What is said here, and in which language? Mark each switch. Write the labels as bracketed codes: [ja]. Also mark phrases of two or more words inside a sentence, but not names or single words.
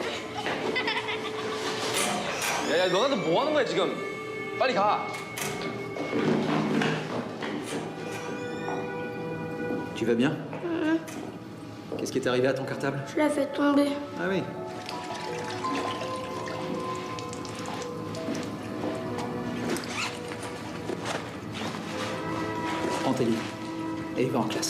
[ko] 야, 너네들 뭐 하는 거야, 지금? 빨리 가. [fr] Tu vas bien? Qu'est-ce qui est arrivé à ton cartable? Je l'ai fait tomber. Ah oui. Prends tes livres et va en classe.